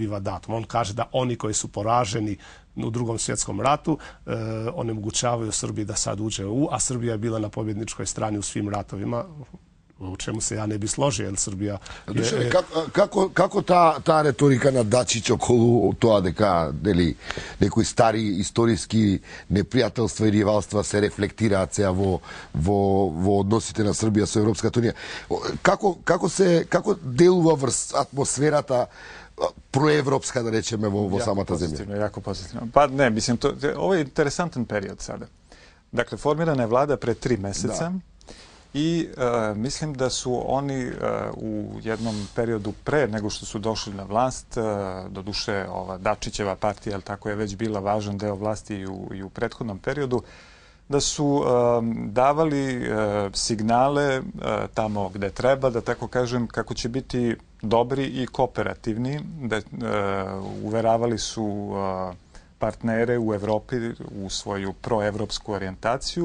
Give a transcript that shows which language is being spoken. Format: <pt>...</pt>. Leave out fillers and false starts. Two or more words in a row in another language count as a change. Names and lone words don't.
<hr>On kaže da oni koji su poraženi u Drugom svjetskom ratu, onemogućavaju Srbiji da sad uđe u EU, a Srbija je bila na pobjedničkoj strani u svim ratovima, u čemu se ja ne bi složio, jer Srbija...</hr> <mk>Како таа реторика на Дачиќ околу тоа дека некои стари историски непријателства и ривалства се reflektiraат сега во односите на Србија со Европската унија? Како делува врз атмосферата проевропска, да речеме, во самата земја?</mk> <sr>Jako pozitivno. Pa ne, mislim, ovo je interesantan period sada. Dakle, formirana je vlada pre 3 meseca. I mislim da su oni u jednom periodu pre nego što su došli na vlast, doduše ova Dačićeva partija, tako je već bila važan deo vlasti i u prethodnom periodu, da su davali signale tamo gde treba, da tako kažem, kako će biti dobri i kooperativni, da uveravali su partnere u Evropi u svoju proevropsku orijentaciju.</sr>